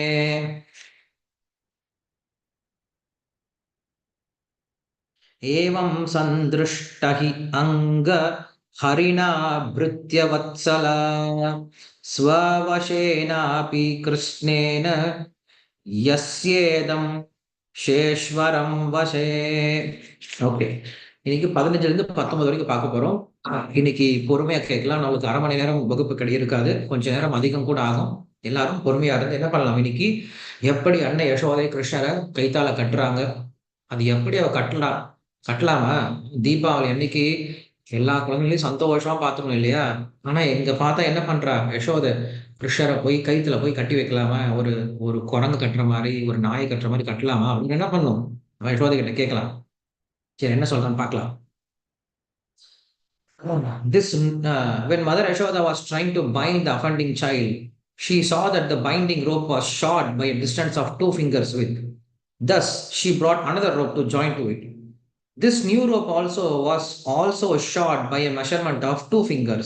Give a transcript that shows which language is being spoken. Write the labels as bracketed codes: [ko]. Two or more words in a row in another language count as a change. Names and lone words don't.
[sa] एवं सन्दृष्ट हि अंग हरिणा भृत्यवत्सला स्ववशेनापि कृष्णेन यस्येदं सेश्वरं वशे. [ta] ஓகே, இன்னைக்கு 15லிருந்து 19 வரைக்கும் பார்க்க போறோம். இன்னைக்கு பொறுமையா கேட்கலாம். நம்மளுக்கு 1/2 மணி நேரம் வகுப்பு இருக்காது, கொஞ்ச நேரம் அதிகம் கூட ஆகும். எல்லாரும் பொறுமையா இருந்து என்ன பண்ணலாம், இன்னைக்கு எப்படி அன்னை யசோதை கிருஷ்ணரை கைத்தால கட்டுறாங்க, அது எப்படி அவ கட்டலாமா? தீபாவளி அன்னைக்கு எல்லா குழந்தைகளையும் சந்தோஷமா பார்த்துக்கணும் இல்லையா? ஆனா இங்க பார்த்தா என்ன பண்றா யசோதை, கிருஷ்ணரை போய் கைத்துல போய் கட்டி வைக்கலாமா? ஒரு ஒரு குரங்கு கட்டுற மாதிரி, ஒரு நாயை கட்டுற மாதிரி கட்டலாமா அப்படின்னு என்ன பண்ணும் யசோதை கிட்ட கேட்கலாம். சரி, என்ன சொல்றான்னு பார்க்கலாம். [en] When Mother Yashoda was trying to bind the offending child, she saw that the binding rope was short by a distance of 2 fingers width. Thus, she brought another rope to join to it. This new rope was also short by a measurement of 2 fingers.